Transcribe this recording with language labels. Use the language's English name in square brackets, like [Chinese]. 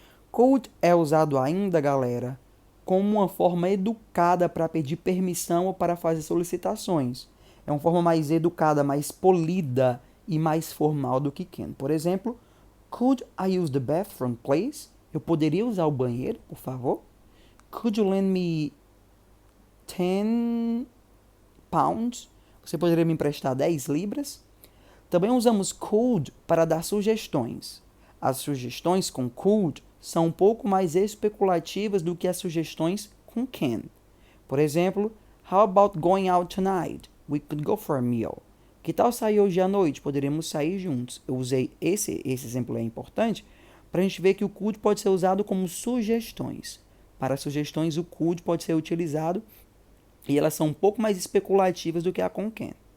[Portuguese] Could é usado ainda, galera, como uma forma educada para pedir permissão ou para fazer solicitações. É uma forma mais educada, mais polida e mais formal do que can. Por exemplo, [English] could I use the bathroom, please? [Portuguese] Eu poderia usar o banheiro, por favor? [English] Could you lend me 10 pounds? [Portuguese] Você poderia me emprestar 10 libras? Também usamos could para dar sugestões. As sugestões com could são um pouco mais especulativas do que as sugestões com can. Por exemplo, [English] how about going out tonight? We could go for a meal. [Portuguese] Que tal sair hoje à noite? Poderíamos sair juntos. Eu usei esse exemplo é importante para a gente ver que o could pode ser usado como sugestões. Para sugestões, o could pode ser utilizado e elas são um pouco mais especulativas do que a com can.